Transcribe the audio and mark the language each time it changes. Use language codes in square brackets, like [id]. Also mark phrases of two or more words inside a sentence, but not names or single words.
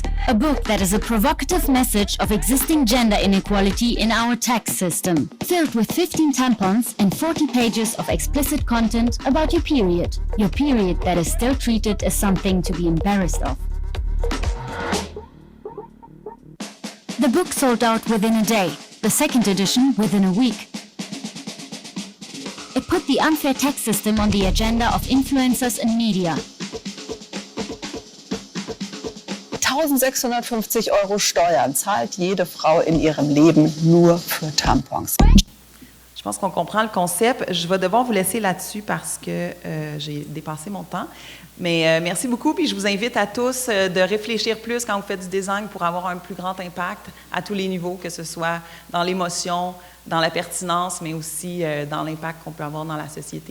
[en] A book that is a provocative message of existing gender inequality in our tax system, filled with 15 tampons and 40 pages of explicit content about your period that is still treated as something to be embarrassed of. The book sold out within a day, the second edition within a week. It put the unfair tax system on the agenda of influencers and media. [de] 1.650 € Steuern zahlt jede Frau in ihrem Leben nur für Tampons. [fr] Je pense qu'on comprend le concept. Je vais devoir vous laisser là-dessus parce que j'ai dépassé mon temps. Mais merci beaucoup, puis je vous invite à tous de réfléchir plus quand vous faites du design pour avoir un plus grand impact à tous les niveaux, que ce soit dans l'émotion, dans la pertinence, mais aussi dans l'impact qu'on peut avoir dans la société.